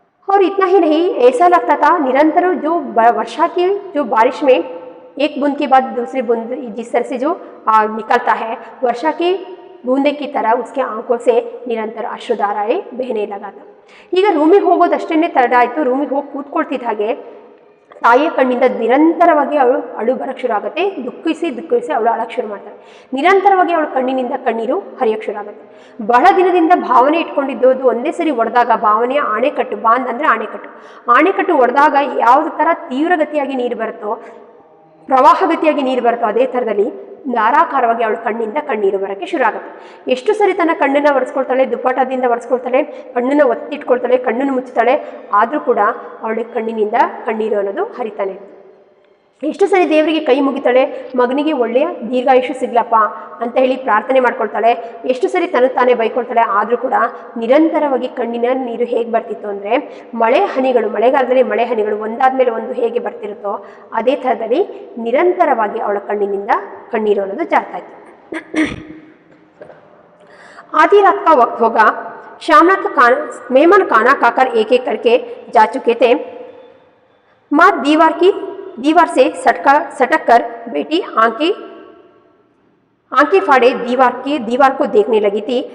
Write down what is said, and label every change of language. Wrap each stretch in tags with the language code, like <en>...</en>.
<hi>और इतना ही नहीं, ऐसा लगता था निरंतर जो वर्षा की जो बारिश में एक बूंद के बाद दूसरी बूंद जिस तरह से जो निकलता है, वर्षा की बूंदे की तरह उसके आंखों से निरंतर अश्रुधाराएं बहने लगा था।</hi> <kn>ಈಗ ರೂಮಿಗೆ ಹೋಗೋದಷ್ಟೇನೆ ತಡ ಆಯಿತು। ರೂಮಿಗೆ ಹೋಗಿ ಕೂತ್ಕೊಳ್ತಿದ್ದಾಗೆ ತಾಯಿಯ ಕಣ್ಣಿಂದ ನಿರಂತರವಾಗಿ ಅವಳು ಅಳು ಬರಕ್ಕೆ ಶುರು ಆಗುತ್ತೆ। ದುಃಖಿಸಿ ಅವಳು ಅಳಕ್ಕೆ ಶುರು ಮಾಡ್ತಾಳೆ। ನಿರಂತರವಾಗಿ ಅವಳ ಕಣ್ಣಿನಿಂದ ಕಣ್ಣೀರು ಹರಿಯಕ್ಕೆ ಶುರು ಆಗುತ್ತೆ। ಬಹಳ ದಿನದಿಂದ ಭಾವನೆ ಇಟ್ಕೊಂಡಿದ್ದು ಒಂದೇ ಸರಿ ಒಡೆದಾಗ, ಭಾವನೆಯ ಆಣೆಕಟ್ಟು, ಬಾಂಧ್ ಅಂದರೆ ಆಣೆಕಟ್ಟು ಒಡೆದಾಗ ಯಾವ ಥರ ತೀವ್ರಗತಿಯಾಗಿ ನೀರು ಬರುತ್ತೋ, ಪ್ರವಾಹಗತಿಯಾಗಿ ನೀರು ಬರುತ್ತೋ, ಅದೇ ಥರದಲ್ಲಿ ಧಾರಾಕಾರವಾಗಿ ಅವಳ ಕಣ್ಣಿಂದ ಕಣ್ಣೀರು ಬರೋಕ್ಕೆ ಶುರು ಆಗುತ್ತೆ। ಎಷ್ಟು ಸರಿ ತನ್ನ ಕಣ್ಣನ್ನು ಒರೆಸ್ಕೊಳ್ತಾಳೆ, ದುಪ್ಪಟದಿಂದ ಒರೆಸ್ಕೊಳ್ತಾಳೆ, ಕಣ್ಣನ್ನು ಒತ್ತಿಟ್ಕೊಳ್ತಾಳೆ, ಕಣ್ಣನ್ನು ಮುಚ್ಚುತ್ತಾಳೆ, ಆದರೂ ಕೂಡ ಅವಳ ಕಣ್ಣಿನಿಂದ ಕಣ್ಣೀರು ಅನ್ನೋದು ಹರಿತಾನೆ। ಎಷ್ಟು ಸರಿ ದೇವರಿಗೆ ಕೈ ಮುಗಿತಾಳೆ, ಮಗನಿಗೆ ಒಳ್ಳೆಯ ದೀರ್ಘಾಯುಷ್ಯ ಸಿಗ್ಲಪ್ಪ ಅಂತ ಹೇಳಿ ಪ್ರಾರ್ಥನೆ ಮಾಡ್ಕೊಳ್ತಾಳೆ, ಎಷ್ಟು ಸರಿ ತಾನೇ ಬೈಕೊಳ್ತಾಳೆ, ಆದರೂ ಕೂಡ ನಿರಂತರವಾಗಿ ಕಣ್ಣಿನ ನೀರು ಹೇಗೆ ಬರ್ತಿತ್ತು ಅಂದರೆ, ಮಳೆಗಾಲದಲ್ಲಿ ಮಳೆ ಹನಿಗಳು ಒಂದಾದ್ಮೇಲೆ ಒಂದು ಹೇಗೆ ಬರ್ತಿರುತ್ತೋ ಅದೇ ಥರದಲ್ಲಿ ನಿರಂತರವಾಗಿ ಅವಳ ಕಣ್ಣಿನಿಂದ ಕಣ್ಣೀರು ಅನ್ನೋದು ಜಾರ್ತಾ ಇತ್ತು।</kn> <hi>आधी रात का वक्त होगा। श्यामनाथ मेहमान खाना खाकर एक एक करके जा चुके थे। माँ दीवार से सटक कर बेटी आंखें फाड़े दीवार को देखने लगी थी।</hi>